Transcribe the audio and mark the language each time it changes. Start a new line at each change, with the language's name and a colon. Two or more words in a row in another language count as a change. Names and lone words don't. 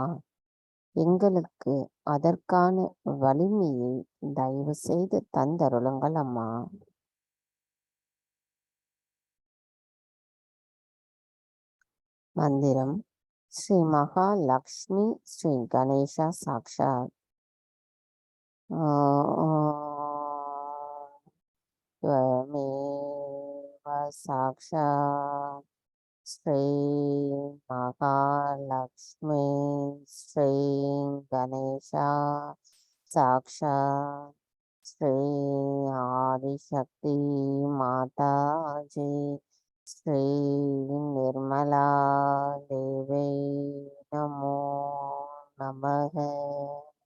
Tamil: எங்களுக்கு அதற்கான வலிமையை தயவு செய்து தந்தருளுங்கள் அம்மா. மந்திரம் ஸ்ரீ மகாலட்சுமி ஸ்ரீ கணேசா சாக்ஷாத்.
Sanskrit: त्वमेव साक्षात् श्री महालक्ष्मी श्री गणेशा साक्षात् श्री आदिशक्ति माताजी श्री निर्मला देवी नमो नमः.